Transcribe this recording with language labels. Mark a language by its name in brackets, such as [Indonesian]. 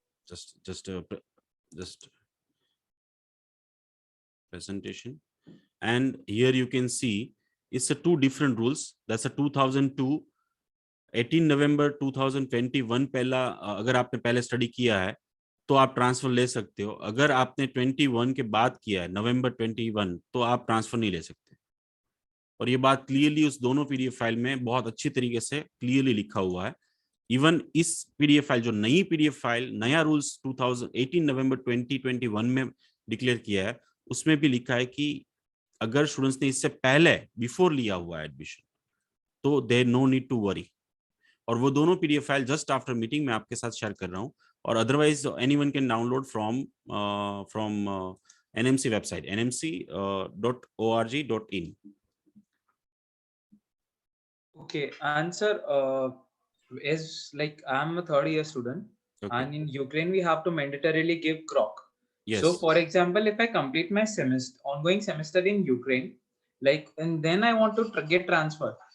[English] Just presentation, and here you can see it's a two different rules. That's a 2002 [Hindi] 18 नवंबर 2021 पहला अगर आपने पहले study किया है तो आप ट्रांसफर ले सकते हो। अगर आपने 21 के बाद किया है नवंबर 21 तो आप ट्रांसफर नहीं ले सकते। और ये बात क्लियरली उस दोनों पीडीएफ फाइल में बहुत अच्छी तरीके से क्लियरली लिखा हुआ है। इवन इस पीडीएफ फाइल जो नई पीडीएफ फाइल नया रूल्स 2018 नवंबर 2021 में डिक्लेयर किया है उसमें भी लिखा है कि अगर स्टूडेंट्स ने इससे पहले बिफोर लिया हुआ है एडमिशन तो [English] There no need to worry. [Hindi] और वो दोनों PDF file just after meeting में आपके साथ शेयर कर रहा हूँ। और [English] Otherwise anyone can download from NMC website nmc.org.in. Okay, and sir, as like I'm a third year student, Okay. and in Ukraine we have to mandatorily give CROC. Yes. So, for example, if I complete my ongoing semester in Ukraine, like, and then I want to get transfer.